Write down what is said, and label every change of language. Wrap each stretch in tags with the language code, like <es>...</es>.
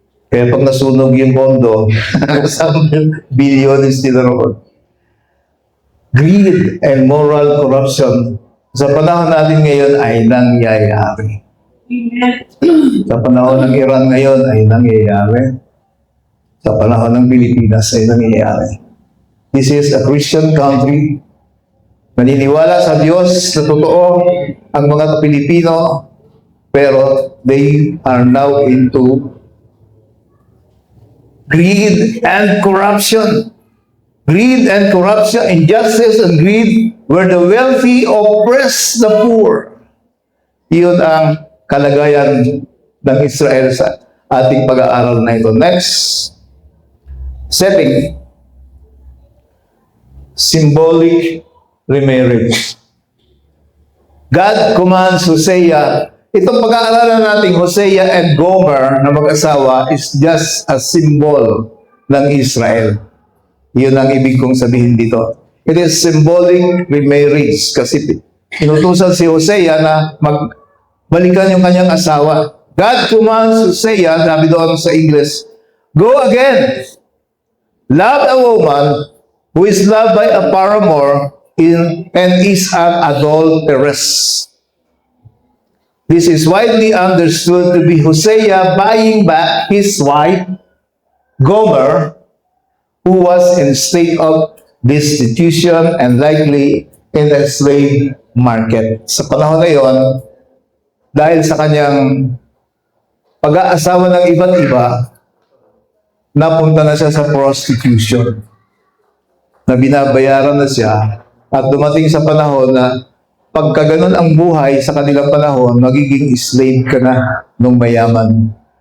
<tl>Kaya pag nasunog yung pondo, kasama bilyones nila roon.</tl> <en>Greed and moral corruption</en> <tl>sa panahon natin ngayon ay nangyayari. Sa panahon ng Iran ngayon ay nangyayari. Sa panahon ng Pilipinas ay nangyayari.</tl> <en>This is a Christian country.</en> <tl>Naniniwala sa Diyos na totoo ang mga Pilipino, pero</tl> <en>they are now into greed and corruption. Greed and corruption, injustice and greed, where the wealthy oppress the poor.</en> <tl>Iyon ang kalagayan ng Israel sa ating pag-aaral na ito.</tl> <en>Next, setting. Symbolic remarriage. God commands Hosea.</en> <tl>Itong pag-aaralan natin, Hosea and Gomer na mag-asawa</tl> <en>is just a symbol</en> <tl>ng Israel. Yun ang ibig kong sabihin dito.</tl> <en>It is symbolic remarriage</en> <tl>kasi inutusan si Hosea na magbalikan yung kanyang asawa.</tl> <en>God commands Hosea,</en> <tl>sabi doon sa English,</tl> <en>go again, love a woman who is loved by a paramour and is an adulteress. This is widely understood to be Hosea buying back his wife, Gomer, who was in state of destitution and likely in the slave market.</en> <tl>Sa panahon na yon, dahil sa kanyang pag-aasawa ng iba't iba, napunta na siya sa prostitution. Na binabayaran na siya at dumating sa panahon na pagka ganun ang buhay sa kanilang panahon, magiging slave ka na ng mayaman.</tl>